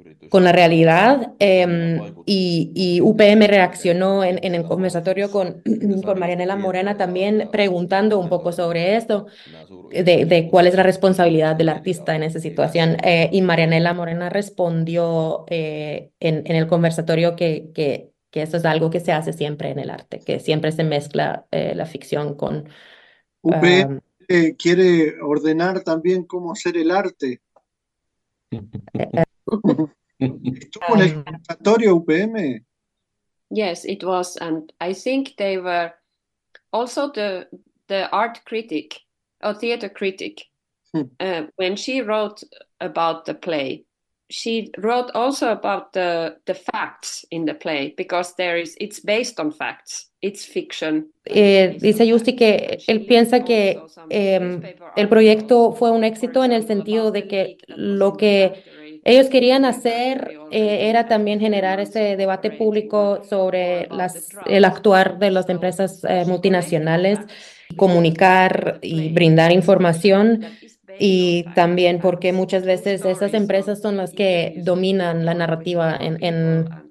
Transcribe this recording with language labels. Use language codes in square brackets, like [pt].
[es] la realidad, y UPM reaccionó en el conversatorio con Marianela Morena también preguntando un poco sobre esto, de cuál es la responsabilidad del artista en esa situación, y Marianela Morena respondió en el conversatorio que eso es algo que se hace siempre en el arte, que siempre se mezcla la ficción con... UPM quiere ordenar también cómo hacer el arte. Estuvo en el conservatorio UPM. [en] Yes, it was, and I think they were also the art critic or theater critic. When she wrote about the play, she wrote also about the facts in the play, because there is, it's based on facts, it's fiction. [es] Dice Justi que él piensa que el proyecto fue un éxito en el sentido de que lo que ellos querían hacer era también generar ese debate público sobre el actuar de las empresas multinacionales, comunicar y brindar información, y también porque muchas veces esas empresas son las que dominan la narrativa en